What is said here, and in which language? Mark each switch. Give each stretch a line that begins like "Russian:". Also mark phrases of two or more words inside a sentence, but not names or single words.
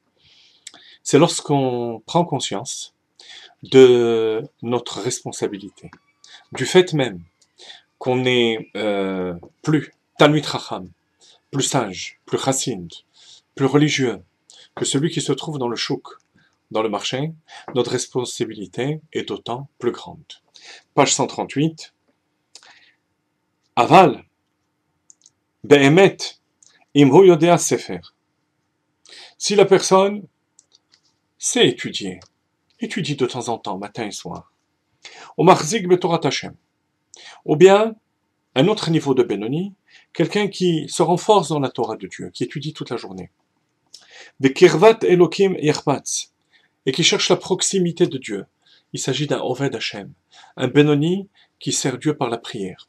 French: C'est lorsqu'on prend conscience de notre responsabilité, du fait même qu'on n'est plus
Hebrew: תלמיד חכם,
French: plus sage, plus chassid, plus religieux que celui qui se trouve dans le chouk, dans le marché, notre responsabilité est d'autant plus grande. Page 138.
Hebrew: אבל, באמת, אם הוא יודע ספר.
French: Si la personne sait étudier, étudie de temps en temps, matin et soir, ou
Hebrew: מחזיק בתורת השם,
French: ou bien un autre niveau de Benoni, quelqu'un qui se renforce dans la Torah de Dieu, qui étudie toute la journée.
Hebrew: בקרבת אלקים יחפץ,
French: et qui cherche la proximité de Dieu. Il s'agit d'un
Hebrew: עובד השם,
French: un Benoni qui sert Dieu par la prière.